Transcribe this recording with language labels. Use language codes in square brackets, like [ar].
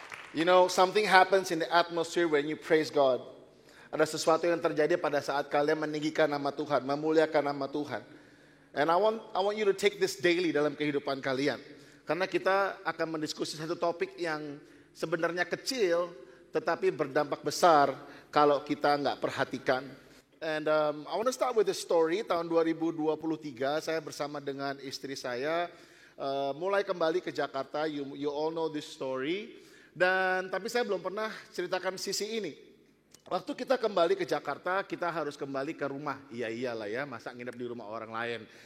[en] You know, something happens in the atmosphere when you praise God. [id] Ada sesuatu yang terjadi pada saat kalian meninggikan nama Tuhan, memuliakan nama Tuhan. [en] And I want you to take this daily [id] dalam kehidupan kalian. Karena kita akan mendiskusi satu topik yang sebenarnya kecil, tetapi berdampak besar kalau kita nggak perhatikan. [en] And I want to start with a story. [id] Tahun 2023 saya bersama dengan istri saya mulai kembali ke Jakarta. [en] You all know this story. [id] Tapi saya belum pernah ceritakan sisi ini. Waktu kita kembali ke Jakarta, kita harus kembali ke rumah. Iyalah ya, masa nginep di rumah orang lain.